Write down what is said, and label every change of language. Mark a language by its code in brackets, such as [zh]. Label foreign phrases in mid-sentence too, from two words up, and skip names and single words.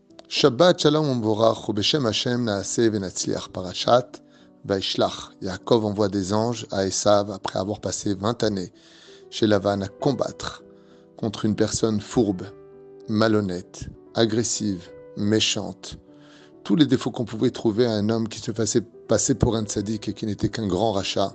[he] שבת שלום ומבורך, בשם השם נעשה ונצליח פרשת וישלח. [fr] Yaakov envoie des anges à Esav après avoir passé 20 années chez Lavan à combattre contre une personne fourbe, malhonnête, agressive, méchante. Tous les défauts qu'on pouvait trouver à un homme qui se faisait passer pour un tzaddik et qui n'était qu'un grand rachat.